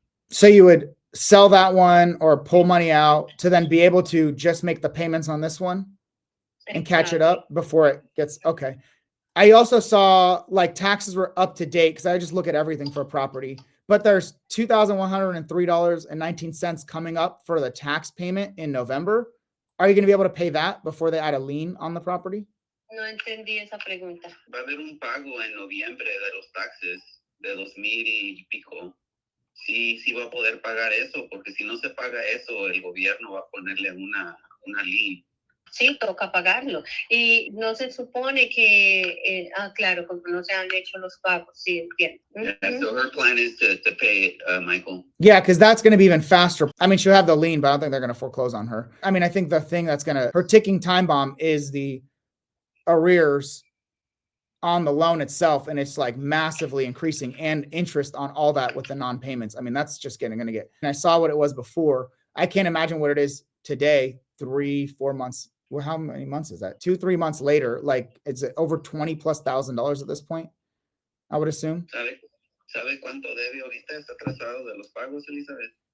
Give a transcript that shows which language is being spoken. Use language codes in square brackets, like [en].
[en] So you would sell that one or pull money out to then be able to just make the payments on this one and catch it up before it gets, okay. I also saw like taxes were up to date because I just look at everything for a property, but there's $2,103.19 coming up for the tax payment in November. Are you going to be able to pay that before they add a lien on the property? [es] No entendí esa pregunta. Va a haber un pago en noviembre de los taxes de 2,000 y pico. Sí, sí va a poder pagar eso, porque si no se paga eso, el gobierno va a ponerle una ley. Sí, toca pagarlo. Y no se supone que, claro, como no se han hecho los pagos, sí, entiendo. [en] Yeah, so her plan is to pay it, Michael. Yeah, because that's going to be even faster. I mean, she'll have the lien, but I don't think they're going to foreclose on her. I mean, I think the thing that's going to, her ticking time bomb is the arrears on the loan itself, and it's like massively increasing, and interest on all that with the non-payments. I mean, that's just going to get, and I saw what it was before. I can't imagine what it is today, 3-4 months. Well, how many months is that? 2-3 months later, like it's over $20,000+ at this point, I would assume. [es] ¿Sabe cuánto debe ahorita? ¿Está atrasado de los pagos, Elizabeth?